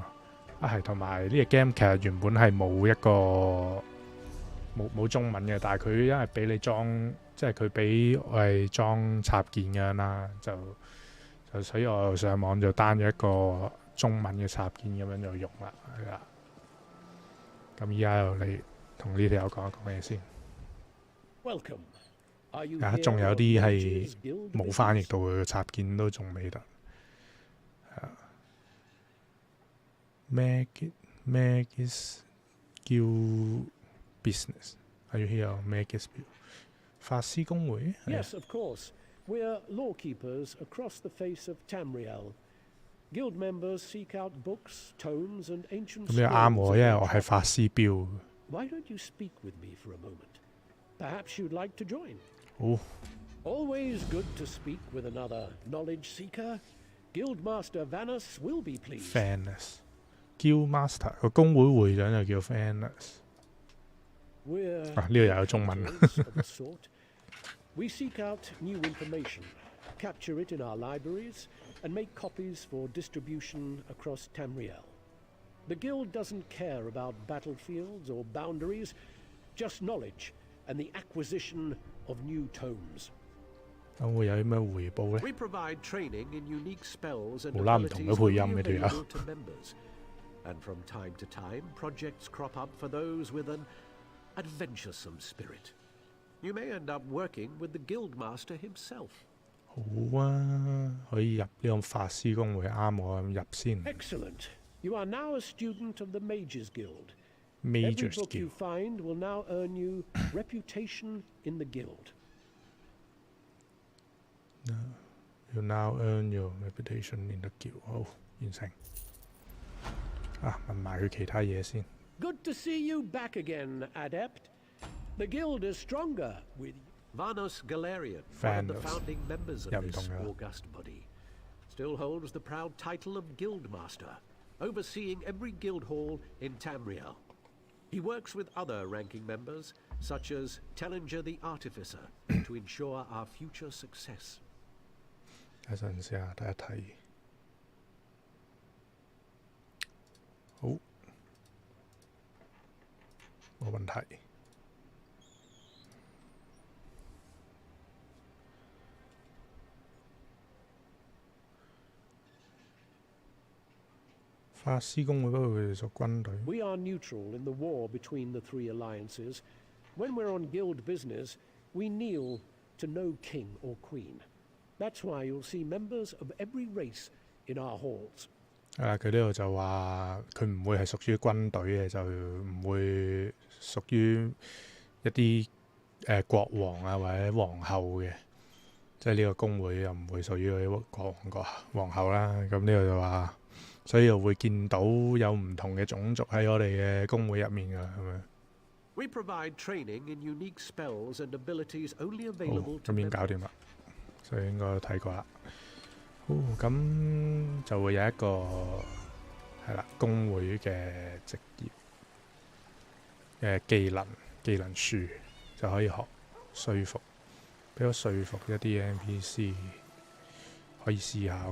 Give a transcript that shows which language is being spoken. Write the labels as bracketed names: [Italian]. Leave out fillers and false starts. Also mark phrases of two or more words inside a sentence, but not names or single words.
[Cantonese] 係同埋呢個 game 其實原本係冇中文嘅，但係佢因為俾你裝，即係佢俾我係裝插件咁樣啦，就所以我上網就 down 咗一個中文嘅插件咁樣就用啦，係啦。咁依家又嚟同呢條友講一講嘢先。仲有啲係冇翻譯到嘅插件都仲未得。 [English] Magis Guild Business. Are you here? Magis Guild. [Cantonese] 法師公會 [English] Yes, of course. We're lawkeepers across the face of Tamriel. Guild members seek out books, tomes, and ancient scrolls. [Cantonese] 咁你啱我，因為我係法師標。 [English] Why don't you speak with me for a moment? Perhaps you'd like to join. [Cantonese] 好。 [English] Always good to speak with another knowledge seeker. Guildmaster Vanus will be pleased. [Cantonese] Vanus [English] Guild Master [Cantonese] 個公會會長就叫 Vanus。呢度又有中文。 [English] We seek out new information, capture it in our libraries, and make copies for distribution across Tamriel. The Guild doesn't care about battlefields or boundaries, just knowledge and the acquisition of new tomes. [Cantonese] 咁會有啲咩回報呢？ [English] We provide training in unique spells and [Cantonese] 無啦唔同嘅配音嘅條友。 [English] to members. And from time to time, projects crop up for those with an adventuresome spirit. You may end up working with the Guildmaster himself. [Cantonese] 好啊，可以入呢個法師公會啱我入先。 [English] Excellent. You are now a student of the Mages Guild. Mages Every book you Guild. find will now earn you reputation in the guild. You now earn your reputation in the guild. [Cantonese] 好，完成。問埋佢其他嘢先。 [English] Good to see you back again, Adept. The guild is stronger with Vanos Galarian, one of the founding members of this august body. Still holds the proud title of Guildmaster, overseeing every guild hall in Tamriel. He works with other ranking members, such as Tellinger the Artificer, to ensure our future success. [Cantonese] 一陣先啊，睇一睇。好，冇問題。法師公會不過佢哋屬軍隊。 [English] We are neutral in the war between the three alliances. When we're on guild business, we kneel to no king or queen. That's why you'll see members of every race in our halls. [Cantonese] 佢呢度就話佢唔會係屬於軍隊嘅，就唔會屬於一啲國王啊或者皇后嘅，即係呢個公會又唔會屬於嗰啲國王皇后啦。咁呢度就話，所以又會見到有唔同嘅種族喺我哋嘅公會入面㗎，係咪？ [English] We provide training in unique spells and abilities only available to [Cantonese] 咁已經搞掂啦，所以應該睇過啦。咁就會有一個係啦，公會嘅職業技能樹就可以學說服，俾我說服一啲 NPC 可以試下喎。